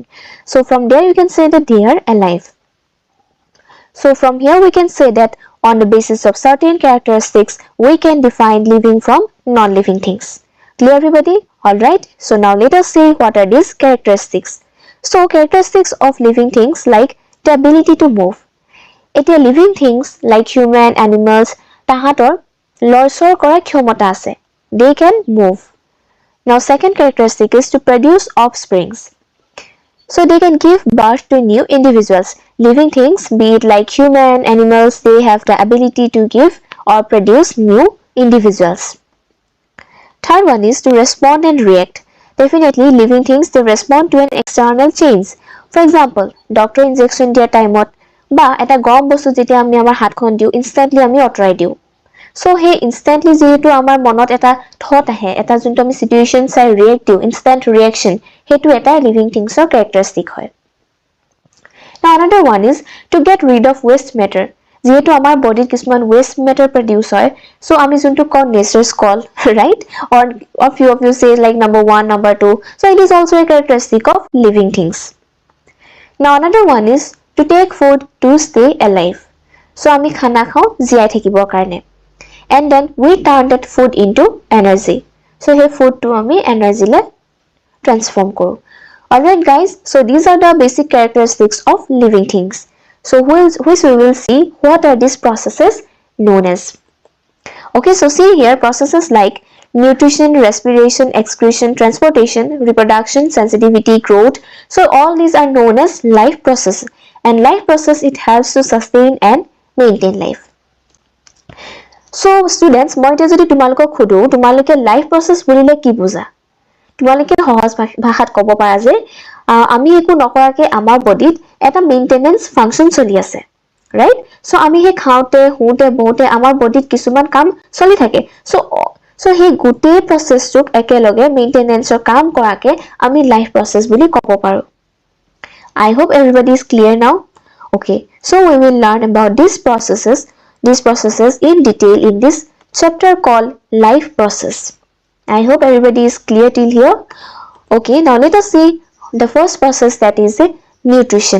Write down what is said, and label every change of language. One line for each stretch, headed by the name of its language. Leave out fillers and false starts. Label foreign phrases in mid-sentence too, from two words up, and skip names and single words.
English: So from there you can say that they are alive. So from here we can say that on the basis of certain characteristics we can define living from non-living things. Clear everybody? Alright, so now let us see what are these characteristics. So characteristics of living things like the ability to move. It is living things like human, animals,
Assamese: তাহাঁতৰ লৰচৰ কৰা ক্ষমতা আছে.
English: They can move. Now second characteristic is to produce offsprings. So they can give birth to new individuals. Living things, be it like human, animals, they have the ability to give or produce new individuals. Third one is to respond and react. Definitely living things, they respond to an external change.
Assamese: For example,
English: doctor injection
Assamese: দিয়া time ত বা এটা গৰম বস্তু যেতিয়া আমি আমাৰ হাত খন দিওঁ instantly আমি আঁতৰাই দিওঁ.
English: So he instantly
Assamese: যিহেতু আমাৰ মনত এটা thought আহে এটা জন্তু আমি situation চাই react দিওঁ
English: instant reaction
Assamese: হেতু এটা
English: living things
Assamese: or characteristic hoy.
English: Now another one is to get rid of waste matter.
Assamese: যেহেতু আমাৰ বডিত কিছুমান
English: waste matter produce
Assamese: হয়, so আমি যোনটো কওঁ
English: nature's call, right? Or a few of you say like number 1, number 2. So it is also a characteristic of living things. Now another one is to take food to stay alive.
Assamese: So আমি খানা খাওঁ জীয়াই থাকিবৰ কাৰণে.
English: And then we turn that food into energy.
Assamese: So সেই foodটো আমি energy লৈ transform কৰোঁ.
English: Alright guys, so these are the basic characteristics of living things. So which we will see what are these processes known as. Okay, so see here processes like nutrition, respiration, excretion, transportation, reproduction, sensitivity, growth. So all these are known as life process, and life process it helps to sustain and maintain life. So students,
Assamese: মই এটা যদি তোমালোক সোধো তোমালোকে
English: life process
Assamese: বুলিলে কি বুজা? তোমালোকে সহজ ভাষাত ক'ব পাৰা যে আমি একো নকৰাকে আমাৰ বডিত এটা
English: maintenance function
Assamese: চলি আছে, ৰাইট? সো আমি হে খাওঁতে হুতে বহুতে আমাৰ বডিত কিছুমান কাম চলি থাকে। সো হে গোটেই প্ৰসেছটোক একেলগে মেইনটেনেন্সৰ কাম কৰাকে আমি
English: life process
Assamese: বুলি ক'ব পাৰো।
English: I hope everybody is clear now. Okay, so we will learn about these processes in detail in this chapter called life process. I hope everybody is clear till here. Okay, now let us see the first process, that is nutrition.